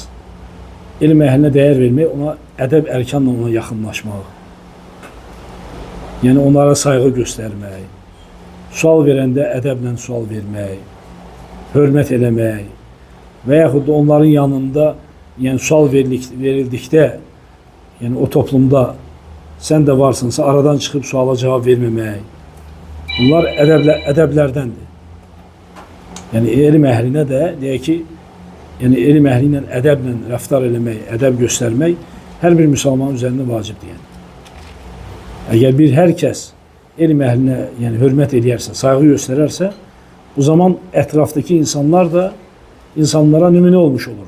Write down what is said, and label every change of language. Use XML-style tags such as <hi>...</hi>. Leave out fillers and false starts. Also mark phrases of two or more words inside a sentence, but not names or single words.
<az>Elm əhlinə dəyər vermək, ona ədəb ərkanla ona yaxınlaşmaq. Yəni onlara sayğı göstərmək, sual verəndə ədəblə sual vermək, hörmət eləmək və yaxud da onların yanında yəni sual verildikdə yəni o toplumda</az> <tr>Sen de varsınsa aradan çıkıp suala cevap vermemek. Bunlar edeblerdendir.</tr> <az>Yani elm əhlinə də deyək ki, yəni elm əhli ilə ədəblə rəftar eləmək, ədəb göstərmək hər bir müsəlmanın üzərində vacibdir. Yəni. Əgər hər kəs elm əhlinə yəni hörmət edərsə, sayğı göstərərsə, bu zaman ətrafdakı insanlar da insanlara nümunə olmuş oluruq.</az>